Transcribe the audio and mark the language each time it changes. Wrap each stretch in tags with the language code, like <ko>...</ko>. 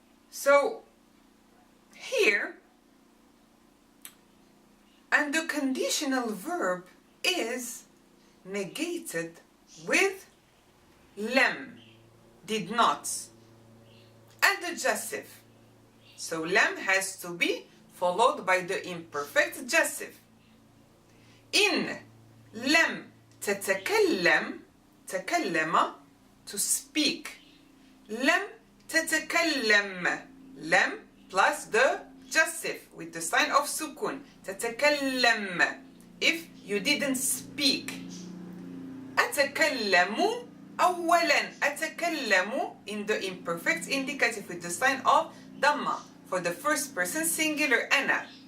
<en>So here, and the conditional verb is negated with لم, did not, and the jussive. So لم has to be followed by the imperfect jussive.</en> <ar>إن لم تتكلم, تكلم,</ar> <en>to speak.</en> <ar>لم تتكلم, لم plus the</ar> <en>jussive with the sign of sukun.</en> <ar>تتكلم.</ar> <en>If you didn't speak.</en> <ar>أتكلم أولا. أتكلم</ar> <en>in the imperfect indicative with the sign of dhamma for the first person singular أنا.</en>